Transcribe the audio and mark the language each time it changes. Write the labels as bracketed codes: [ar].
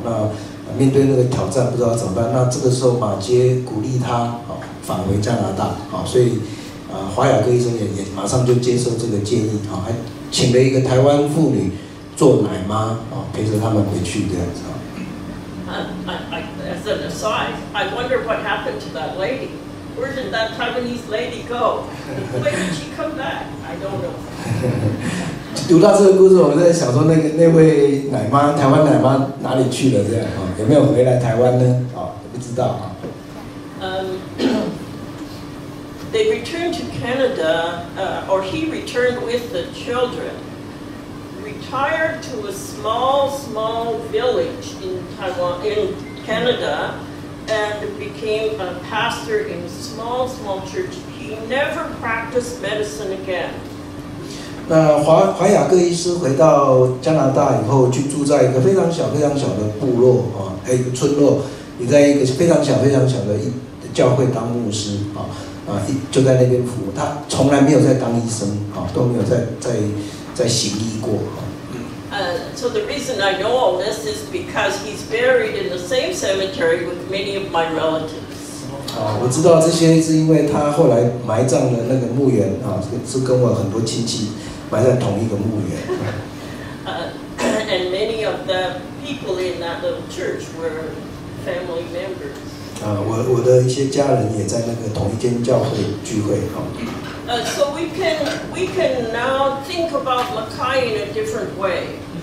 [zh] 那面对那个挑战，不知道怎么办。那这个时候马偕鼓励他啊返回加拿大啊，所以华雅各医生也马上就接受这个建议啊，还请了一个台湾妇女做奶妈啊，陪着他们回去这样子啊。 [en] As an aside, I wonder what happened to that lady. Where did that Taiwanese lady go? When did she come back? I don't know. [zh] 读到这个故事，我们在想说，那位奶妈，台湾奶妈哪里去了？这样啊，有没有回来台湾呢？啊，不知道啊。 [en] They returned to Canada, or he returned with the children. Retired to a small village in Canada, and became a pastor in a small church. He never practiced medicine again. [zh] 那华雅各医师回到加拿大以后，去住在一个非常小的部落啊，一个村落，也在一个非常小的教会当牧师就在那边服务。他从来没有在当医生都没有在行医过 [en] So the reason I know all this is because he's buried in the same cemetery with many of my relatives. [zh] 我知道这些是因为他后来埋葬的那个墓园是跟我很多亲戚埋在同一个墓园。 [en] And many of the people in that little church were family members. [zh] 我的一些家人也在那个同一间教会聚会 [en] So we can now think about Mackay in a different way.